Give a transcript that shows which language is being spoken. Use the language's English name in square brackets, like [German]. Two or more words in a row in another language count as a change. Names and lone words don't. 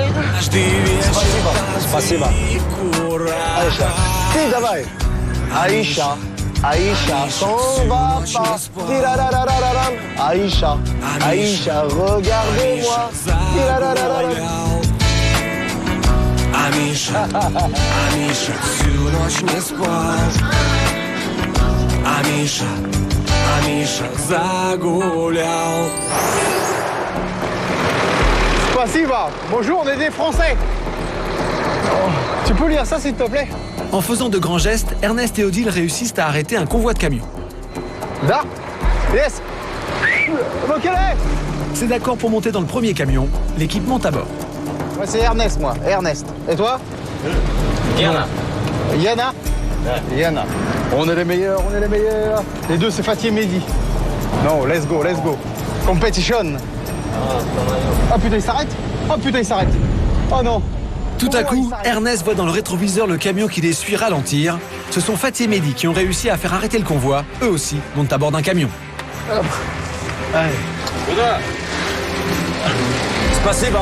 [Russian] Спасибо. Aïcha. Si, давай. [French] Aïcha. Aïcha, s'en va pas. Tirararararam. Aïcha. Aïcha, regardez-moi. Tirararararam. [Russian] Амиша, Амиша, всю ночь не спал. Амиша, Амиша, загулял. Спасибо. [French] Bonjour, on est des Français. Tu peux lire ça, s'il te plaît? En faisant de grands gestes, Ernest et Odile réussissent à arrêter un convoi de camions. Là? Yes. C'est d'accord pour monter dans le premier camion. L'équipe monte à bord. Moi, c'est Ernest, moi. Ernest. Et toi? Yana. Yana? Ouais. Yana. On est les meilleurs, on est les meilleurs. Les deux, c'est Fatih et Mehdi. Non, [English] let's go, let's go. Competition. [French] Ah putain, il s'arrête. Oh putain, il s'arrête. Oh non. Tout à coup, Ernest voit dans le rétroviseur le camion qui les suit ralentir. Ce sont Fatih et Mehdi qui ont réussi à faire arrêter le convoi. Eux aussi montent à bord d'un camion. Allez. Spasiba.